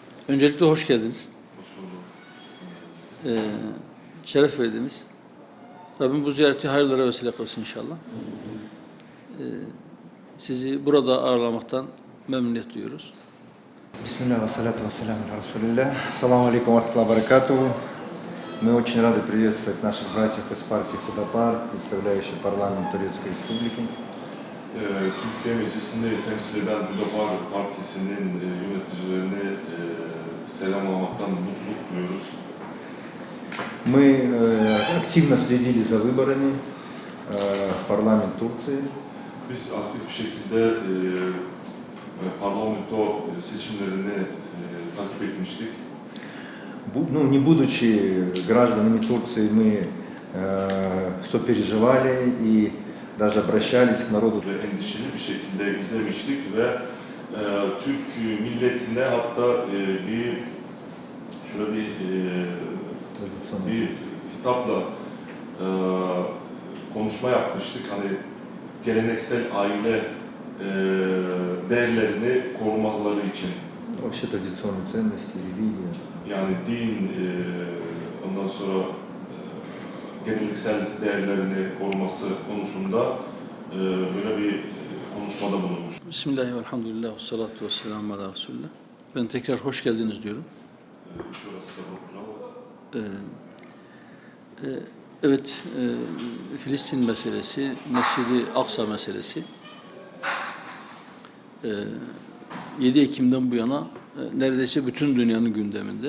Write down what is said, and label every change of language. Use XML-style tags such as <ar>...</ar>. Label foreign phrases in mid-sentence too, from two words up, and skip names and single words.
<tr>Öncelikle hoş geldiniz. Hoş bulduk. Şeref verdiniz. Rabbim bu ziyareti hayırlara vesile kılsın inşallah. Sizi burada ağırlamaktan memnuniyet duyuyoruz.</tr> <ar>بسم الله، والصلاة والسلام على رسول الله. السلام عليكم ورحمة الله وبركاته.</ar> <ru>Мы очень рады приветствовать наших братьев из партии Худапар, представляющих парламент Турецкой Республики.</ru> <tr>Türkiye Meclisi'ni temsil eden Hüdapar Partisi'nin yöneticilerine selam almaktan mutluluk duyuyoruz.</tr> <ru>Мы активно следили за выборами в парламент Турции.</ru> <tr>Biz aktif bir şekilde parlamento seçimlerini takip etmiştik.</tr> <ru>Не будучи гражданами Турции, мы сопереживали и даже обращались к народу.</ru> <tr>Ve endişeli bir şekilde izlemiştik ve Türk milletine hatta bir hitapla konuşma yapmıştık. Hani geleneksel aile değerlerini korumaları için.</tr> <ru>Вообще традиционные ценности, религия.</ru> <tr>Yani din, ondan sonra geleneksel değerlerini koruması konusunda böyle bir konuşmada bulunmuş. Bismillahirrahmanirrahim. Elhamdülillah.</tr> <ar>والصلاة والسلام على رسول الله.</ar> <tr>Ben tekrar hoş geldiniz diyorum. Evet, Filistin meselesi, Mescid-i Aksa meselesi 7 Ekim'den bu yana neredeyse bütün dünyanın gündeminde.</tr>